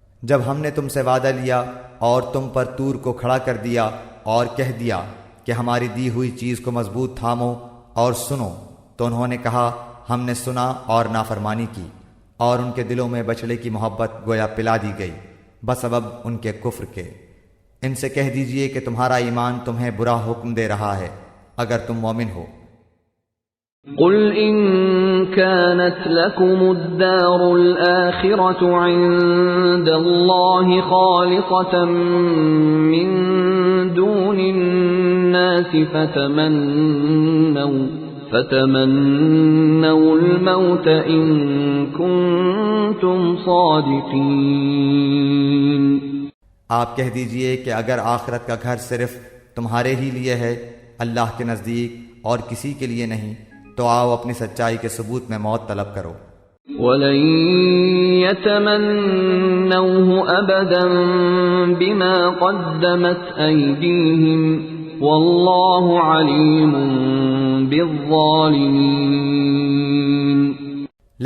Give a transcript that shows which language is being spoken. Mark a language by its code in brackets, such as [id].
[ur] جب ہم نے تم سے وعدہ لیا اور تم پر طور کو کھڑا کر دیا اور کہہ دیا کہ ہماری دی ہوئی چیز کو مضبوط تھامو اور سنو، تو انہوں نے کہا ہم نے سنا اور نافرمانی کی، اور ان کے دلوں میں بچڑے کی محبت گویا پلا دی گئی بسبب ان کے کفر کے۔ ان سے کہہ دیجئے کہ تمہارا ایمان تمہیں برا حکم دے رہا ہے اگر تم مومن ہو۔ [ar] قل إن كانت لكم الدار الآخرة عند الله خالصة من دون الناس فتمنوا الموت إن كنتم صادقين۔ [ur] آپ کہہ دیجئے کہ اگر آخرت کا گھر صرف تمہارے ہی لیے ہے، اللہ کے نزدیک اور کسی کے لیے نہیں، تو آؤ اپنی سچائی کے ثبوت میں موت طلب کرو۔ [ar] وَلَن يَتَمَنَّوْهُ أَبَدًا بِمَا قَدَّمَتْ أَيْدِيهِمْ وَاللَّهُ عَلِيمٌ بِالظَّالِمِينَ۔